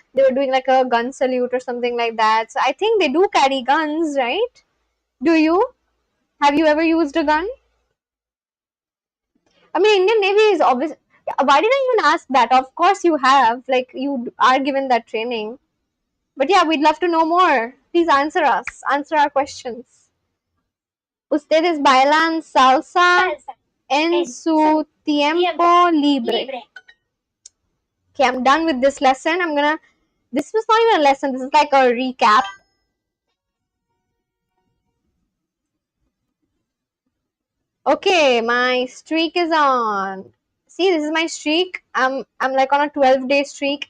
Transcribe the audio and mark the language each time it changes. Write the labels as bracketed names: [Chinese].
[English] They were doing like a gun salute or something like that. So I think they do carry guns, right? Do you? Have you ever used a gun? I mean, Indian Navy is obvious. Why did I even ask that? Of course you have. Like you are given that training. But yeah, we'd love to know more. Please answer us. Answer our questions. [Spanish] Ustedes bailan salsa en su tiempo libre. [English] Okay, I'm done with this lesson. This was not even a lesson. This is like a recap. Okay, my streak is on. See, this is my streak. I'm like on a 12-day streak.